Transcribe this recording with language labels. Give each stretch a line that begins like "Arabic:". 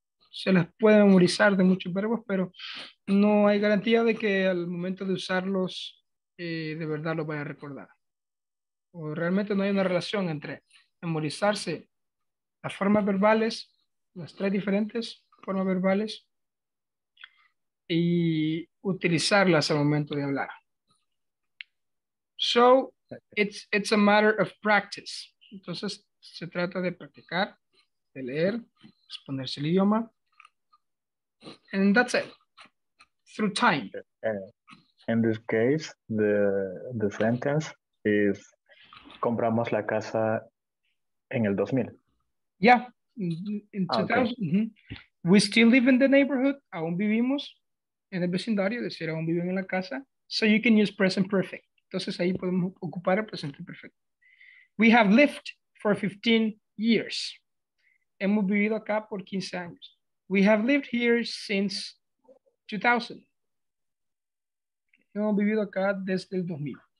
Spanish: Se las puede memorizar de muchos verbos, pero no hay garantía de que al momento de usarlos de verdad los vaya a recordar. O realmente no hay una relación entre memorizarse las formas verbales, las 3 diferentes formas verbales, y utilizarlas al momento de hablar.
English: So, it's a matter of practice.
Spanish: Entonces, se trata de practicar, de leer, exponerse el idioma.
English: And that's it. Through time. In this case, the sentence is
Spanish: compramos la casa en el 2000.
English: Yeah, in 2000. Okay. We still live in the neighborhood.
Spanish: Aún vivimos en el vecindario, es decir, aún viven en la casa.
English: So you can use present perfect.
Spanish: Entonces ahí podemos ocupar el presente perfecto.
English: We have lived for 15 years.
Spanish: Hemos vivido acá por 15 años.
English: We have lived here since 2000.
Spanish: Hemos vivido acá desde el 2000.